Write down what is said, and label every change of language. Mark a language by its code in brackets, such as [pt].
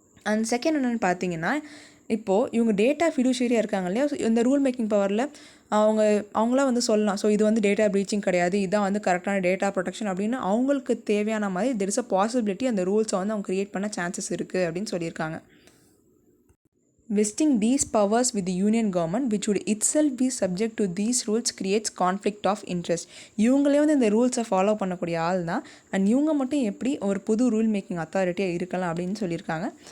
[ta] And second என்னென்னு பார்த்தீங்கன்னா, இப்போது இவங்க டேட்டா ஃபிடியூஷரியாக இருக்காங்க இல்லையா, இந்த ரூல் மேக்கிங் பவரில் அவங்களாம் வந்து சொல்லலாம். ஸோ இது வந்து டேட்டா ப்ரீச்சிங் கிடையாது, இதுதான் வந்து கரெக்டான டேட்டா ப்ரொடெக்ஷன் அப்படின்னு அவங்களுக்கு தேவையான மாதிரி [en] there is a possibility [ta] அந்த ரூல்ஸை வந்து அவங்க க்ரியேட் பண்ண சான்சஸ் இருக்குது அப்படின்னு சொல்லியிருக்காங்க. [en] Vesting these powers with the union government, which would itself be subject to these rules, creates conflict of interest. [ta] இவங்களே வந்து இந்த ரூல்ஸை ஃபாலோ பண்ணக்கூடிய ஆள் தான். அண்ட் இவங்க மட்டும் எப்படி ஒரு புது ரூல் மேக்கிங் அத்தாரிட்டியாக இருக்கலாம் அப்படின்னு சொல்லியிருக்காங்க.